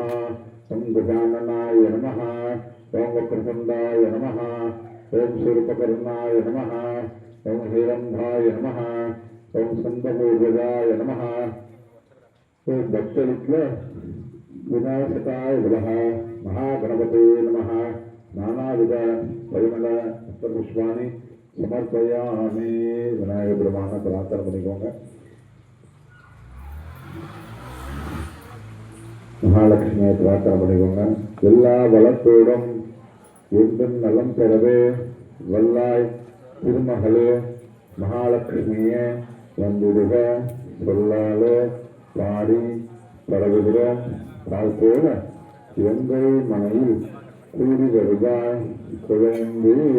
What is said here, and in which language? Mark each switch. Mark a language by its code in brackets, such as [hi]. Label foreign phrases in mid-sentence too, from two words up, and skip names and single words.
[sa] ओम गजाननाय नमः ओम वक्रतुंडाय नमः ओम सूर्पकर्णाय नमः ओम हिरण्यय नमः ओम स्कंदपूर्वजाय नमः ओम भक्तविद्या विनाशकाय नमः महागणपते नमः नानाविध परिमल पुष्पाणि समर्पयामि [ta] विनायक பெருமான பிரார்த்தனை பண்ணிக்கோங்க மகாலட்சுமியை பிரார்த்தனை பண்ணிக்கோங்க எல்லா வளத்தோடும் என்றும் நலம் பெறவே வல்லாய் திருமகளே மகாலட்சுமியே வந்துடுக சொல்லாலே பாடி பரவுகிறோம் போல எங்கள் மனையில் கூடி வருவாய் குழந்தை